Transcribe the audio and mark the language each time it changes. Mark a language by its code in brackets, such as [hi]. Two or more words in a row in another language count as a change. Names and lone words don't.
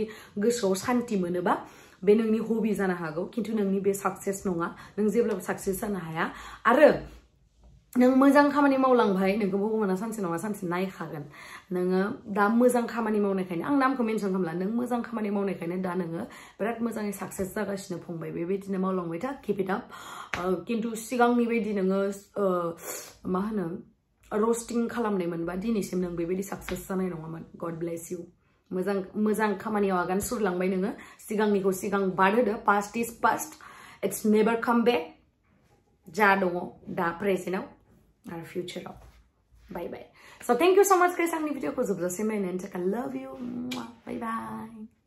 [brx] गोसोआव सान्ति मोनोबा बे नोंनि हबि जानो हागौ खिन्थु नोंनि बे साक्सेस नङा नों जेब्लाबो साक्सेस जानो हाया आरो नों मोजां खामानि मावलांबाय नोंखौ भगवाना सानसे नङा सानसे नायखागोन नोङो दा मोजां खामानि मावनायखायनो आं नामखौ मेनसन खालामला नों मोजां खामानि मावनायखायनो दा नोङो बिराद मोजाङै साक्सेस जागासिनो फंबाय बेबायदिनो मावलांबाय था [en] keep it up [brx] खिन्थु सिगांनि बायदि नोङो मा होनो रस्टिं खालामनाय मोनबा दिनैसिम नों बेबायदि साक्सेस जानाय नङामोन [en] God bless you [brx] मोजां खामानियाव आगान सुरलांबाय नोङो सिगांनिखौ सिगां बारहोदो [en] past is past it's never come back [brx] जा दङ दा प्रेजेन्टआव आरो फिउचाराव [en] bye bye so thank you so much guys [brx] आंनि भिडिअखौ जोबजासिम नायनायनि थाखाय [en] love you bye bye